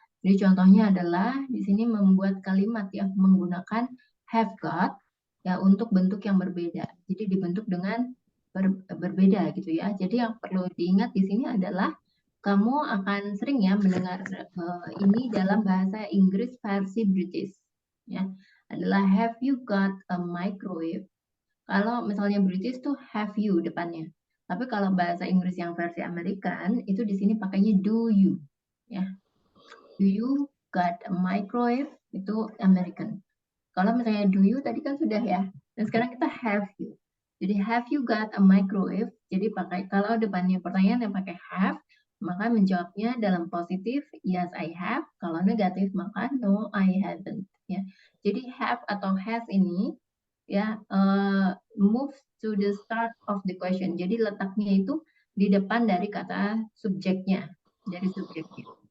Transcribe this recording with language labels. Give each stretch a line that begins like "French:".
Indonesian: Jadi contohnya adalah di sini membuat kalimat yang menggunakan have got ya untuk bentuk yang berbeda. Jadi dibentuk dengan berbeda gitu ya. Jadi yang perlu diingat di sini adalah kamu akan sering ya mendengar ini dalam bahasa Inggris versi British ya. Adalah
English: have you got a microwave?
Indonesian: Kalau misalnya British tuh
English: have you
Indonesian: depannya. Tapi kalau bahasa Inggris yang versi American itu di sini pakainya
English: do you
Indonesian: ya.
English: Do you got a microwave?
Indonesian: Itu
English: American.
Indonesian: Kalau misalnya
English: do you
Indonesian: tadi kan sudah ya. Dan sekarang kita
English: have you.
Indonesian: Jadi
English: have you got a microwave?
Indonesian: Jadi pakai kalau depannya pertanyaan yang pakai have, maka menjawabnya dalam positif
English: yes I have.
Indonesian: Kalau negatif maka
English: no I haven't
Indonesian: ya. Jadi have atau has ini ya
English: move to the start of the question.
Indonesian: Jadi letaknya itu di depan dari kata subjeknya, dari subjeknya.